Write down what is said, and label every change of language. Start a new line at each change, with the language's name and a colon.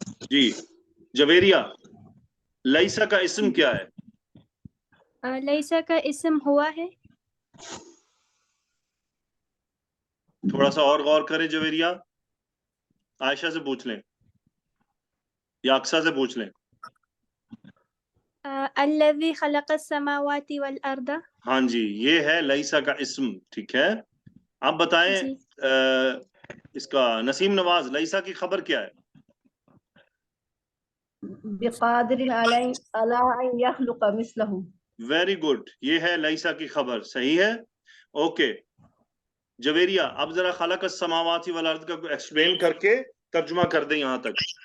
Urdu: جی, جویریہ, لئیسا کا اسم کیا ہے؟ لیسا کا اسم ہوا ہے. تھوڑا سا اور غور کریں جویریہ, عائشہ سے پوچھ لیں یا اقصا سے پوچھ لیں.
Arabic: الذی خلق السماوات والارض.
Urdu: ہاں جی, یہ ہے لئیسا کا اسم, ٹھیک ہے. آپ بتائیں جی. اس کا نسیم نواز, لئیسا کی خبر کیا ہے؟
Arabic: بقادر علی ان یخلق مثلہم.
Urdu: ویری گڈ, یہ ہے لئیسا کی خبر, صحیح ہے. اوکے جویریہ, اب ذرا
Arabic: خلق السماوات والارض
Urdu: کا ایکسپلین کر کے ترجمہ کر دیں یہاں تک.